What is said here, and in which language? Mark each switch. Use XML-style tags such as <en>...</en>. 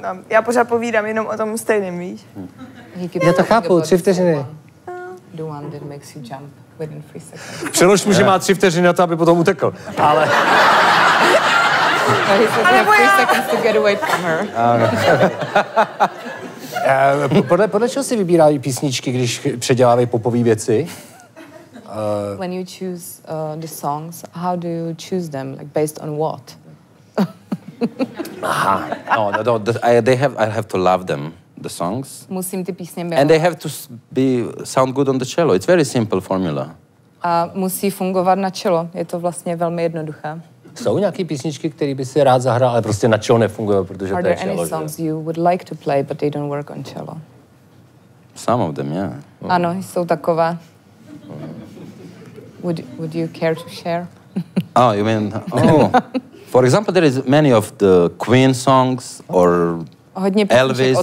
<cs>Já pořád povídám jenom o tom stejným, víš? Já to chápu, 3 vteřiny.</cs> <en>The one that makes you jump within 3 seconds.</en> <cs>Přelož mu, že má 3 vteřiny na to, aby potom utekl. Ale...</cs> <en>He says you have 3 seconds to get away from her.</en> <cs>Podle čeho si vybírají písničky, když předělávají popové věci?</cs> <en>When you choose the songs, how do you choose them? Like based on what? No. I have to love them, the songs.</en> <cs>Musím ty písně milovat.</cs> <en>And they have to sound good on the cello. It's very simple formula.</en> <cs>A musí fungovat na čelo. Je to vlastně velmi jednoduché. Jsou nějaké písničky, které by si rád zahrál, ale prostě na čelo nefungují, protože to je čelo.</cs> <en>Are there any songs you would like to play, but they don't work on cello? Some of them, yeah.</en> <cs>Ano, jsou takové.</cs> <en>Would you care to share? Oh, you mean... Oh. For example, there is many of the Queen songs or Elvis.</en>